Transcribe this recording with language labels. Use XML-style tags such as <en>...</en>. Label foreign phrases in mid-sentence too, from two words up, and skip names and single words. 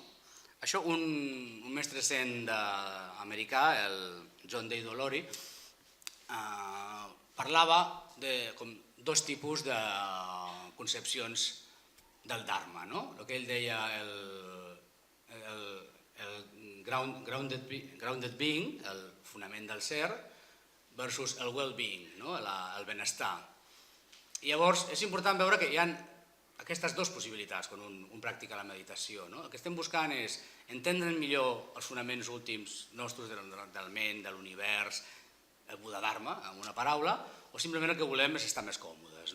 <ca>Això un mestre zen americà, el John Day Dolori, parlava de dos tipus de concepcions del Dharma, no? El que ell deia el</ca> <en>grounded being,</en> <ca>el fonament del ser, versus el</ca> <en>well-being,</en> <ca>el benestar. I llavors és important veure que hi ha aquestes dues possibilitats quan un practica la meditació. El que estem buscant és entendre millor els fonaments últims nostres del ment, de l'univers, el Buda Dharma, amb una paraula, o simplement el que volem és estar més còmodes.</ca>